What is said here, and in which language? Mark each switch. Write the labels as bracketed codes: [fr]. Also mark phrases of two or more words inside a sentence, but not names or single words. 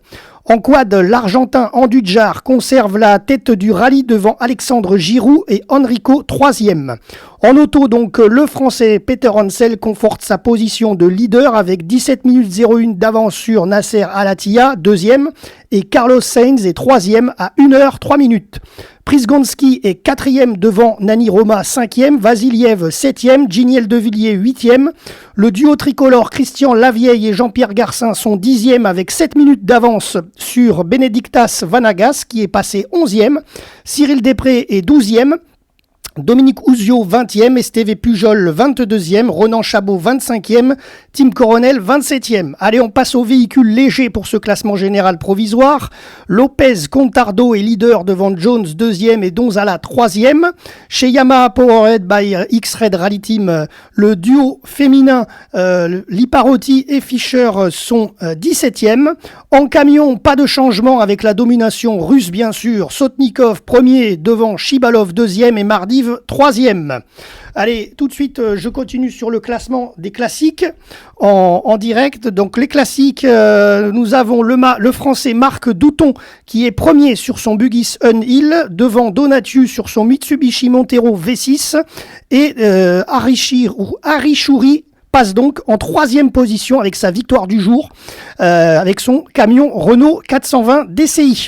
[fr] En quad, l'Argentin Andujar conserve la tête du rallye devant Alexandre Giroud et Enrico 3e. En auto, donc, le Français Peterhansel conforte sa position de leader avec 17 minutes 01 d'avance sur Nasser Al-Attiyah, 2e, et Carlos Sainz est 3e à 1h 3 minutes. Prisgonski est 4e devant Nani Roma, 5e, Vasiliev 7e, Giniel De Villiers 8e. Le duo tricolore Christian Lavieille et Jean-Pierre Garcin sont 10e avec 7 minutes d'avance sur Benedictas Vanagas qui est passé 11e. Cyril Després est 12e. Dominique Ouzio 20e, Esteve Pujol 22e, Ronan Chabot 25e, Tim Coronel 27e. Allez, on passe aux véhicules légers pour ce classement général provisoire. Lopez Contardo est leader devant Jones 2e et Donzala 3e. Chez Yamaha Powerhead by X-Red Rally Team, le duo féminin Liparotti et Fischer sont 17e. En camion, pas de changement avec la domination russe bien sûr. Sotnikov 1er devant Shibalov 2e et Mardiv 3e. Allez, tout de suite, je continue sur le classement des classiques en direct. Donc les classiques, nous avons le français Marc Douton qui est premier sur son Bugis Unhill, devant Donatius sur son Mitsubishi Montero V6 et Arishuri passe donc en 3e position avec sa victoire du jour, avec son camion Renault 420 DCI.